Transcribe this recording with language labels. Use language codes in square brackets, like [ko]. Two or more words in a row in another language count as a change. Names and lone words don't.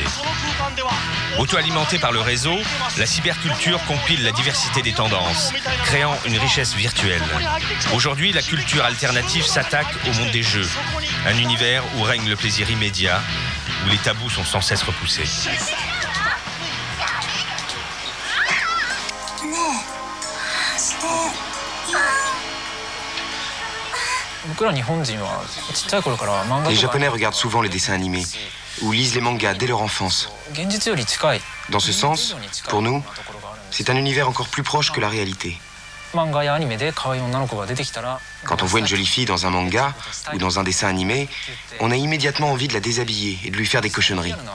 [fr] Auto-alimentée par le réseau, la cyberculture compile la diversité des tendances, créant une richesse virtuelle. Aujourd'hui, la culture alternative s'attaque au monde des jeux, un univers où règne le plaisir immédiat, où les tabous sont sans cesse repoussés. [ja] 僕ら日本人はちっちゃい頃から漫画 [fr] Les Japonais regardent souvent les dessins animés ou lisent les mangas dès leur enfance. Dans ce sens, pour nous, c'est un univers encore plus proche que la réalité. Quand on voit une jolie fille dans un manga ou dans un dessin animé, on a immédiatement envie de la déshabiller et de lui faire des cochonneries.